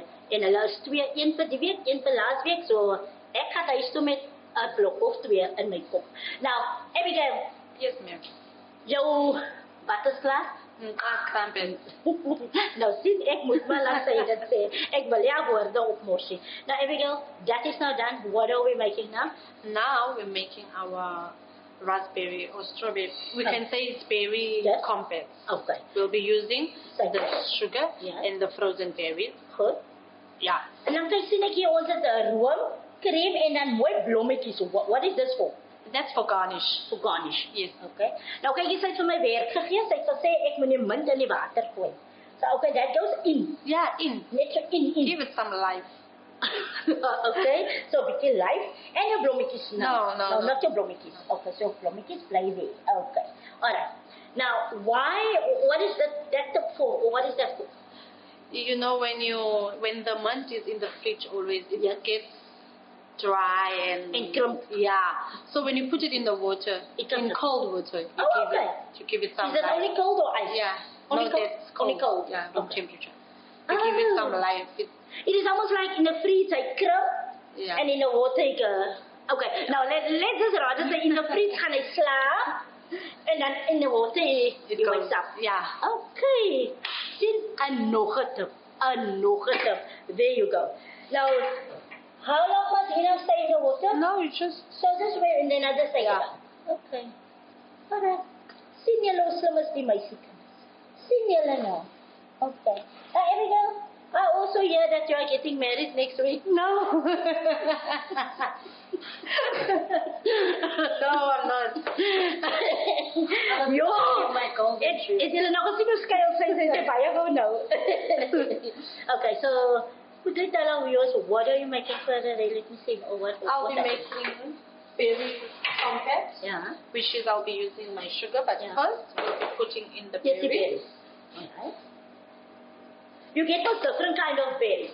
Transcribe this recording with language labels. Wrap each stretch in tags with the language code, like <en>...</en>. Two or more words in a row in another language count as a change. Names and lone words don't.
<af>En hulle is 2, een vir die week, een vir laas week, so ek gaan huis toe met 'n blok of 2 in my kop. Nou, Abigail,</af> <en>Yes, ma'am.</en> <af>jou wat is klaar?</af> <en>Crumpets.</en> <af>Nou, sien, ek moet maar laat sy dit sê. Ek wil ja woorde opmos nie.</af> <en>Now, Abigail, that is now done. What are we making now? Now we're making our raspberry or strawberry. We can say it's berry Yes. compote. Okay, We'll be using Thank the you. sugar Yes. and the frozen berries. goed. Yeah.</en> <af>En dan kyk sien ek hier ons het room, cream en dan mooi blommetjies.</af> <en>What is this for? That's for garnish. For garnish. Yes. Okay.</en> <af>Nou kyk jy sy het vir my werk gegee. Sy het gesê ek moet die munt in die water gooi.</af> <en>So okay, that goes in. Yeah, in.</en> <af>Net so in.</af> <en>Give it some life.</en> <af>Okay, so bietjie life en jou blommetjies nou.</af> <en>No. Not your blommetjies. Okay, so</en> <af>blommetjies bly</af> <en>there. Okay. Alright. Now, what is that for? Or what is that for? You know when the mint is in the fridge always it Yes. gets dry and crumbly. Yeah. So when you put it in the water, It in comes- cold water, okay. you give it some Is it life. only cold or ice? Yeah. Only no, cold? that's cold. Only cold. Yeah, room Okay. temperature. You give it some Oh. life. It is almost like in the fridge, I crumb, Yeah. and in the water, okay. Now let's just rather say in the fridge, gaan I slaap, and then in the water, it goes wakes up. Yeah. Okay.</en> <af>Sien, nog 'n tip.</af> <en>There you go. Now, how long must you now stay in the water? No, you just So this way, and then I just take it Yeah. out. Okay. Alright.</en> <af>Sien julle hoe slim is die meisiekinders? Sien julle nou? Okay.</af> <en>Abigail, I also hear that you are getting married next week. no. No, I'm not. Jo, my golden shoes.</en> <af>is julle nog gesien hoe skuil sy baie gou nou.</af> <en>Okay, so could you tell our viewers what are you making for the day? Let me see. Or what? I'll what be that is? making berry compote, Yeah. which is I'll be using my sugar, but Yeah. first we'll be putting in the Yes, the berries. berries. Alright. You get those different kind of berries.</en>